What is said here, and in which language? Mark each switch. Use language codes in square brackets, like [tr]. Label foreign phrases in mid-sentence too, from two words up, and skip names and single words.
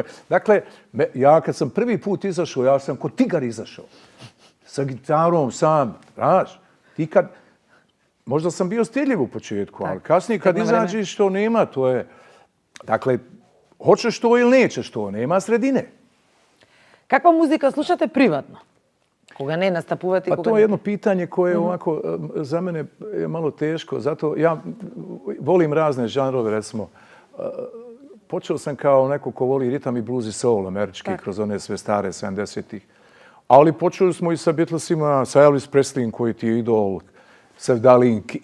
[bs] Dakle, ja kad sam prvi put izašao, ja sam ko tigar izašao. Sa gitarom sam, znaš, ti kad, možda sam bio stidljiv u početku, ali kasnije kad izađeš to nema, to je, dakle, hoćeš to ili nećeš to, nema sredine. [mk] Каква музика слушате приватно? Кога не настапувате? [bs] Pa to je jedno pitanje koje je ovako, za mene je malo teško, zato ja volim razne žanrove, recimo, počeo sam kao neko ko voli ritam i blues i soul američki, kroz one sve stare 70-ih. Ali počeli smo i sa Beatlesima, sa Elvis Presleyem koji ti je idol, Sevdalinki.